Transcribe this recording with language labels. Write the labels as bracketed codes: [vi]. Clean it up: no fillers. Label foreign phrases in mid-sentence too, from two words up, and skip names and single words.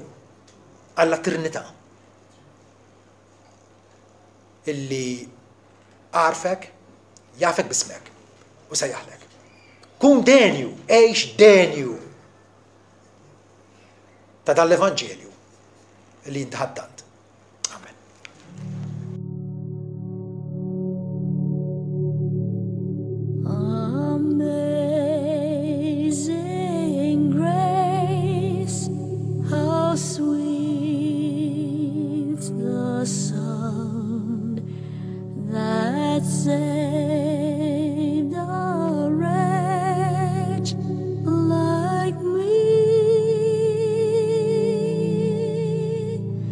[mt] Alla Trinità illi għarfek, jafek bismek u sejjaħlek. Kun denju, eħx denju ta' dal-Evanġelju illi jintħaddant. Amen. [en] Amazing grace, how sweet the sound that saved a wretch like me.